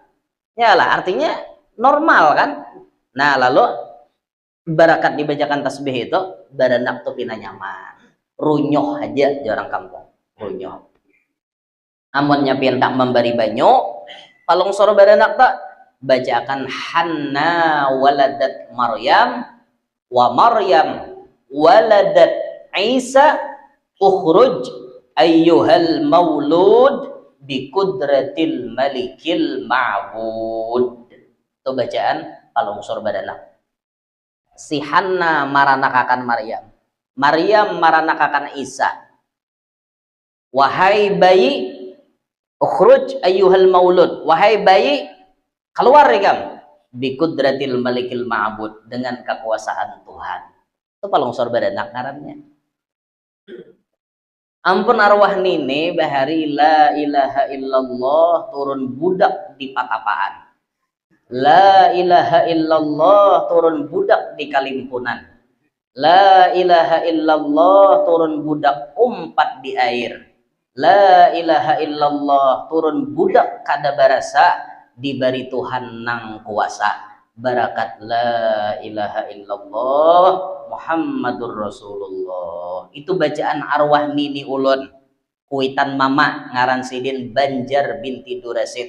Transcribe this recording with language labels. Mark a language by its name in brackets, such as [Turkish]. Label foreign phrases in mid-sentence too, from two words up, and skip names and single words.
[Banjar] Ya lah, artinya normal kan? Nah, lalu barakat dibacakan tasbih itu baranak tuh pina nyaman. Runyoh aja di orang kampung. Runyoh. Amunnya pinta memberi banyu, palung soro baranak tak bacakan [Arabic] حنة ولدت مريم و مريم ولدت عيسى اخرج أيها المولود بقدرة الملك المعبود. [Banjar] Itu bacaan palung soro baranak. Si Hanna maranakakan Maryam, Maryam maranakakan Isa. Wahai bayi, [Arabic] اخرج أيها المولود, [Banjar] wahai bayi, keluar ikam [Arabic] بقدرة الملك المعبود, [Banjar] dengan kekuasaan Tuhan. Itu palung sor baranak ngarannya. Ampun arwah nini bahari [Arabic] لا إله إلا الله [Banjar] turun budak di patapaan. [Arabic] لا إله إلا الله [Banjar] turun budak di kalimpunan. [Arabic] لا إله إلا الله [Banjar] turun budak umpat di air. [Arabic] لا إله إلا الله [Banjar] turun budak kada barasa dibari Tuhan nang kuasa. [Arabic] Barakat لا إله إلا الله محمد رسول الله. [Banjar] Itu bacaan arwah nini ulun. Kuitan mama ngaran sidin Banjar binti Durasid.